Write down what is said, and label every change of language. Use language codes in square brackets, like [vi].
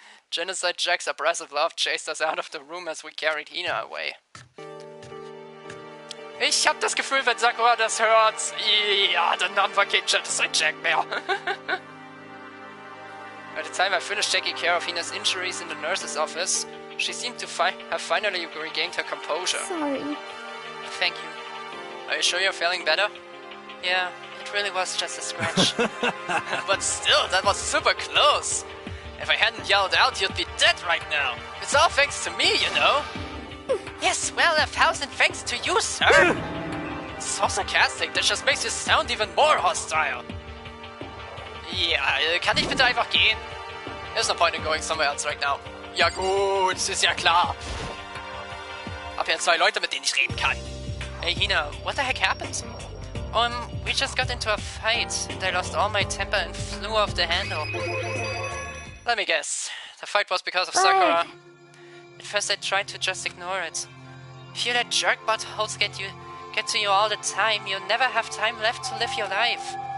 [en] Genocide Jack's abrasive love chased us out of the room as we carried Hina away. [de] Ich hab das Gefühl, wenn Sakura das hört, ja, dann haben wir kein Genocide Jack mehr. [en] By the time I finished taking care of Hina's injuries in the nurse's office, she seemed to have finally regained her composure. Sorry. Thank you. Are you sure you're feeling better? Yeah, it really was just a scratch. But still, that was super close. If I hadn't yelled out, you'd be dead right now. It's all thanks to me, you know. Yes, well, 1,000 thanks to you, sir. So sarcastic, that just makes you sound even more hostile. [de] Ja, kann ich bitte einfach gehen? [en] There's no point in going somewhere else right now. [de] Ja gut, ist ja klar. Hab hier 2 Leute, mit denen ich reden kann. [en] Hey Hina, what the heck happened? We just got into a fight, and I lost all my temper and flew off the handle. Let me guess. The fight was because of Sakura. At first I tried to just ignore it. If you let jerk buttholes get to you all the time, you'll never have time left to live your life.